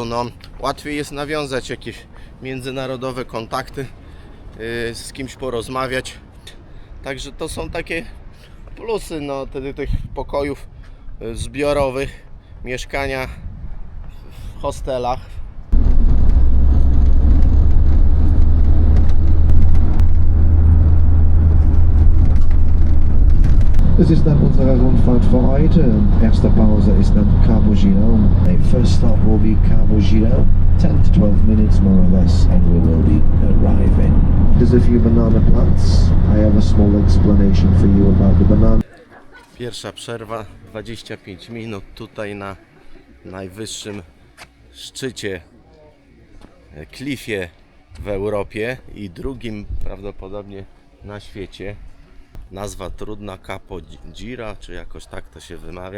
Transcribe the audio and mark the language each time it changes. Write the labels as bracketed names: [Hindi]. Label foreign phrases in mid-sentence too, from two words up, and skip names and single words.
[Polish] No, łatwiej jest nawiązać jakieś międzynarodowe kontakty, z kimś porozmawiać. Także to są takie plusy tych pokojów zbiorowych, mieszkania w hostelach. [German] Es ist dann unsere Rundfahrt für heute. Erste Pause ist dann Cabo Giro. [English] The first stop will be Cabo Giro. 10 to 12 minutes more or less and we will be arriving. There's a few banana plants. I have a small explanation for you about the banana. [Polish] Pierwsza przerwa, 25 minut tutaj na najwyższym szczycie, klifie w Europie i drugim prawdopodobnie na świecie. Nazwa trudna, Capo Gira, czy jakoś tak to się wymawia.